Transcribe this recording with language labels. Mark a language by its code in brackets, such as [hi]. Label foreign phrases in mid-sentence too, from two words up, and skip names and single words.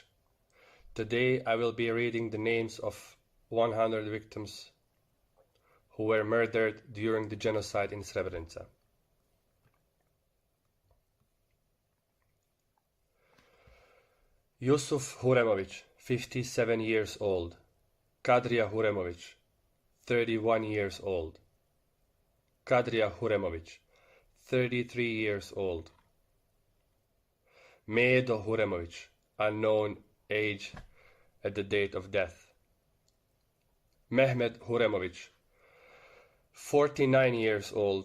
[en] Today I will be reading the names of 100 victims who were murdered during the genocide in Srebrenica. Yusuf Huremovic, 57 years old. Kadrija Huremovic, 31 years old. Kadrija Huremovic, 33 years old. Medo Huremovic, unknown age at the date of death. Mehmet Huremovic, 49 years old.